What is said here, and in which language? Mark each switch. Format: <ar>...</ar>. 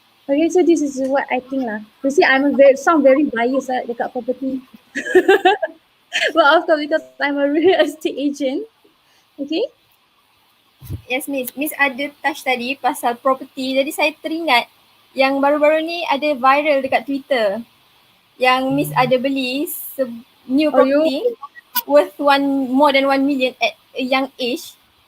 <en>Okay, so this is what I think lah. You see, sound very biased dekat property. But of course, because I'm a real estate agent. Okay?</en> <ms>Yes, Miss. Miss ada touch tadi pasal property. Jadi saya teringat yang baru-baru ni ada viral dekat Twitter. Yang Miss ada beli</ms> <en>new property worth more than 1 million at a young age.</en>